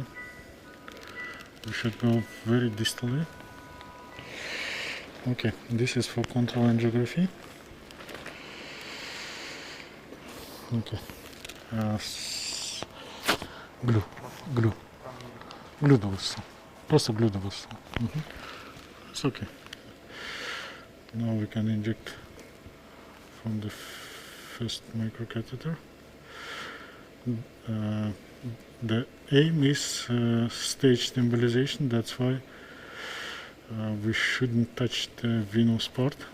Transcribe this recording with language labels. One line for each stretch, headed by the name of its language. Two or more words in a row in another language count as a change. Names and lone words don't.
English: We should go very distally. Okay, this is for control angiography. Okay.
Russian: Glue довелся. Просто glue довелся.
English: It's okay. Now we can inject from the first microcatheter. the aim is stage embolization. That's why we shouldn't touch the venous part.